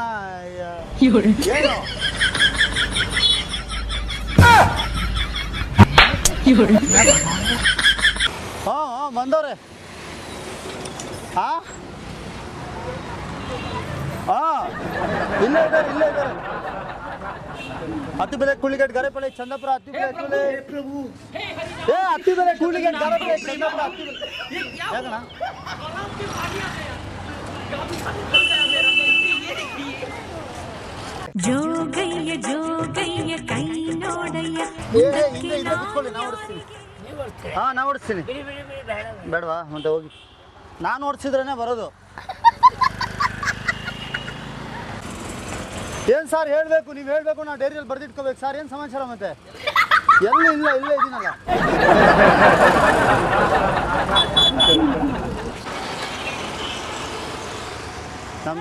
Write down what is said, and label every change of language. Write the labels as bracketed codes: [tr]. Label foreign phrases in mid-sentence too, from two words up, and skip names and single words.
[kn] ಏನು? ಬಂದವ್ರೆ. ಇಲ್ಲೇ ಇದ್ದಾರೆ. ಹತ್ತಿ ಬೆಲೆ ಕೂಲಿಗೇಟ್ ಗರೆಪಳ್ಳಿ ಚಂದಾಪುರ ಹತ್ತಿ ಬೆಲೆ ಕೂಲಿ [hi] हे प्रभु हे हरि नाम [kn] ಏ ಹತ್ತಿ ಬೆಲೆ ಕೂಲಿಗೇಟ್ ಗರೆಪಳ್ಳಿ ಚಂದಾಪುರ ಹತ್ತಿ ಬೆಲೆ [hi] ये क्या [kn] ಯಾಕಣ್ಣ [hi] तालाब में पानी आ गया क्या भी खत्म कर गया मेरा गलती ये देखिए [kn] ಜೋಗಯ್ಯ ಕೈ ನೋಡಯ್ಯ ಏ ಹಿಂದೆ ಹಿಂದೆ ಕುತ್ಕೊಳ್ಳಿ ನಾ ಓಡಿಸ್ತೀನಿ ಹಾಂ ನಾ ಓಡಿಸ್ತೀನಿ ಬೇಡವಾ ಮತ್ತೆ ಹೋಗಿ ನಾನು ಓಡಿಸಿದ್ರೇ ಬರೋದು ಏನು ಸರ್ ಹೇಳಬೇಕು ನೀವು ಹೇಳಬೇಕು ನಾವು ಡೈರಿಯಲ್ಲಿ ಬರೆದಿಟ್ಕೋಬೇಕು ಸರ್ ಏನು ಸಮಾಚಾರ ಮತ್ತೆ ಎಲ್ಲೂ ಇಲ್ಲ ಇಲ್ಲೇ ಇದ್ದೀನಲ್ಲ ನಮ್ಮ